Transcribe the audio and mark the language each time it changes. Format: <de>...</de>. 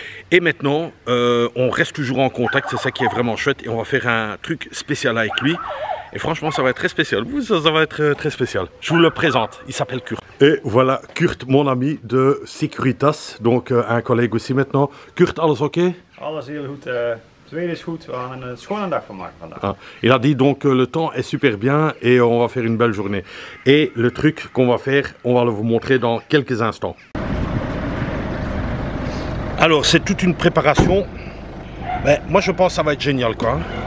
<fr>Et maintenant, on reste toujours en contact. C'est ça qui est vraiment chouette. Et on va faire un truc spécial avec lui. Et franchement, ça va être très spécial. Ça va être très spécial. Je vous le présente. Il s'appelle Kurt. Et voilà, Kurt, mon ami de Securitas. Donc, un collègue aussi maintenant.</fr> <nl>Kurt, alles oké? Alles heel goed. Het weer is goed. We gaan een schone dag van maken vandaag.</nl> <fr>Ah, il a dit donc le temps est super bien et on va faire une belle journée. Et le truc qu'on va faire, on va le vous montrer dans quelques instants. Alors, c'est toute une préparation. Mais moi, je pense que ça va être génial, quoi.</fr>